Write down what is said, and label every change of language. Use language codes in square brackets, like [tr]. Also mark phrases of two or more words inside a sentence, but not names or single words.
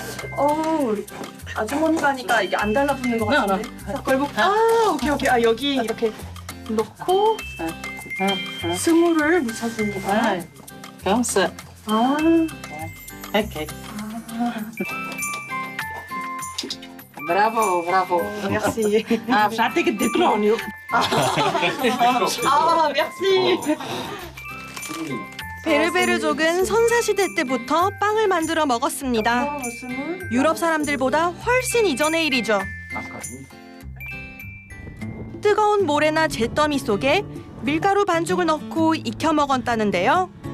[ko] 아주머니가 하니까 이게 안 달라붙는 것 같은데. 걸고. 오케이. 여기 이렇게 넣고 스물을 묻혀줍니다. [ar] كونسا هيك برافو برافو [fr] merci. [ar] باش نعطيك الدبلوم [fr] merci. [ko] 베르베르족은 선사시대 때부터 빵을 만들어 먹었습니다. 유럽 사람들보다 훨씬 이전의 일이죠. 뜨거운 모래나 잿더미 속에 밀가루 반죽을 넣고 익혀 먹었다는데요.